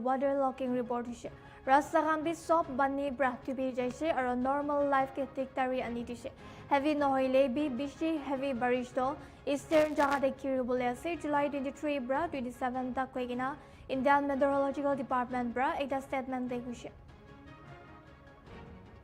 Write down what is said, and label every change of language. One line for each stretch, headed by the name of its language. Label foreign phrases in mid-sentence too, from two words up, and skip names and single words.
English: water locking report
Naga Pidgin: hishe rasta khan bi sob bani bra tubi jaise aro
English: normal life
Naga Pidgin: ke tiktari ani dishe heavy nohoile bi bishi heavy barish do eastern jaga de kiribole ase July 23 bra 27 tak koigina Indian Meteorological Department bra ekta statement de kushe